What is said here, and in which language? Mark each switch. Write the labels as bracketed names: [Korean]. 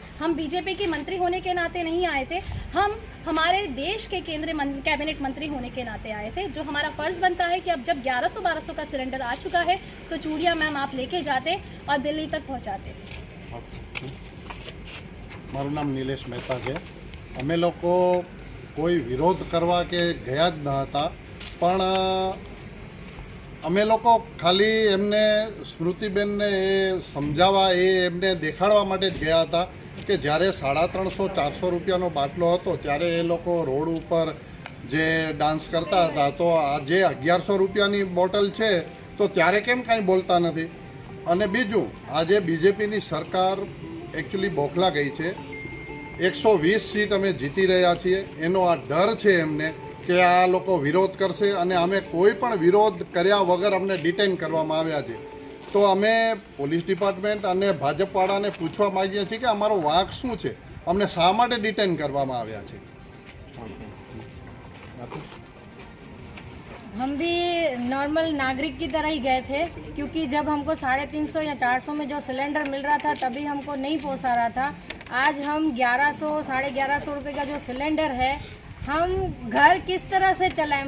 [Hindi] हम बीजेपी के मंत्री होने के नाते नहीं आए थे, हम हमारे देश के केंद्रीय कैबिनेट मंत्री होने के नाते आए थे. जो हमारा फ़र्ज़ बनता है कि अब जब 1100-1200 का सिलेंडर आ चुका है तो चूड़ियाँ मैम आप लेके जाते और दिल्ली तक पहुँचाते. [Gujarati] મારું નામ નિલેશ મહેતા છે. અમે લોકો કોઈ વિરોધ કરવા કે ગયા જ ન હતા, પણ અમે લોકો ખાલી એમને સ્મૃતિબેનને એ સમજાવવા, એમને દેખાડવા માટે જ ગયા હતા કે જ્યારે 350-400 રૂપિયાનો બાટલો હતો ત્યારે એ લોકો રોડ ઉપર જે ડાન્સ કરતા હતા, તો આજે 1100 રૂપિયાની બોટલ છે તો ત્યારે કેમ કાંઈ બોલતા નથી? અને બીજું, આજે બીજેપીની સરકાર એકચ્યુઅલી બોખલા ગઈ છે. 120 સીટ અમે જીતી રહ્યા છીએ, એનો આ ડર છે એમને કે આ લોકો વિરોધ કરશે, અને અમે કોઈ પણ વિરોધ કર્યા વગર અમને ડિટેન કરવામાં આવ્યા છે. તો અમે પોલીસ ડિપાર્ટમેન્ટ અને ભાજપવાળાને પૂછવા માગીએ છીએ કે અમારો વાંક શું છે, અમને શા માટે ડિટેન કરવામાં આવ્યા છે. [Hindi] हम भी नॉर्मल नागरिक की तरह ही गए थे, क्योंकि जब हमको 350 या 400 में जो सिलेंडर मिल रहा था तभी हमको नहीं पोसा रहा था. आज हम 1100-1150 रुपये का जो सिलेंडर है, हम घर किस तरह से चलाएं?